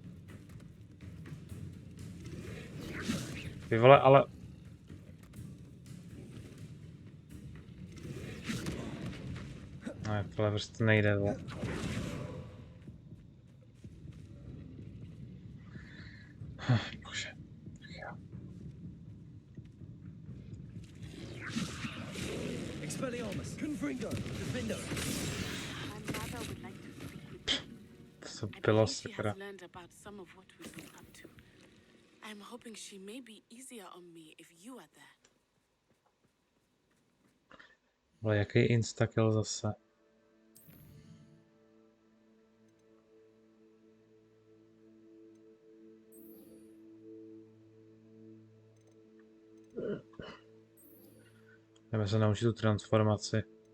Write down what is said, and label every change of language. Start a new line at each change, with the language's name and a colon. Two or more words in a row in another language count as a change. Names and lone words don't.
Czech: Ty vole, ale... No, tohle prostě nejde, vole. Bože. Expelliarmus. Confringo. Defendo. To bylo sakra.
English: I'm hoping she may be easier on me if you are there.
Czech: Ale jaký instakill zase? Jdeme se naučit tu transformaci.